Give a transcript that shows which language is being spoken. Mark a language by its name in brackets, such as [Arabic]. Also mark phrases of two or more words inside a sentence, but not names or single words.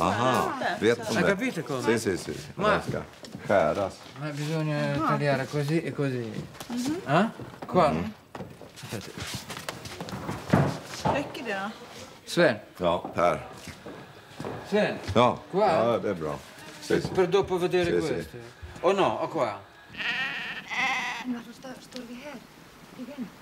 [Swedish] Aha, vet de [Italian] Hai [Swedish] det? [Italian] capito come? Sì. Ma- [Swedish] Den ska skäras. [Italian] Ma bisogna tagliare così e così. Qua. Aspetta. [Swedish] Räcker det? Sven. Ja, Per. Sven. Ja, [Italian] Qua? [Swedish] ja det är bra. [Italian] Sì. Per dopo vedere Sì, sì. questo. O no, o qua. [Swedish] Varför står vi här igen?